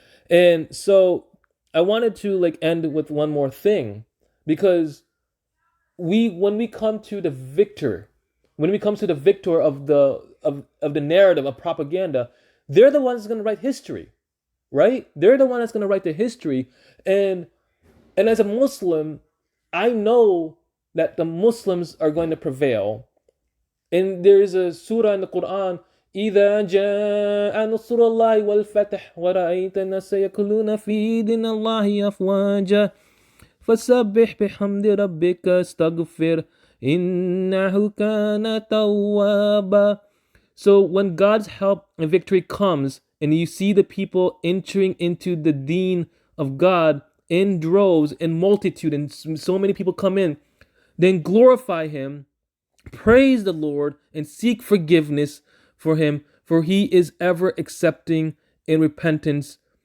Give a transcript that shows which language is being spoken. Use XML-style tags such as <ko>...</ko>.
<en>And so I wanted to like end with one more thing, because when we come to the victor, when we come to the victor of the narrative of propaganda, they're the ones going to write history, right? They're the one that's going to write the history. And as a Muslim, I know that the Muslims are going to prevail. And there is a surah in the Quran,</en> <ar>إذا جاء نصر الله والفتح ورأيت الناس يدخلون في دين الله أفواجا فسبح بحمد ربك استغفر إنه كان توابا.</ar> <en>So when God's help and victory comes, and you see the people entering into the deen of God in droves, in multitude, and so many people come in, then glorify Him, praise the Lord, and seek forgiveness for Him, for He is ever accepting in repentance.</en>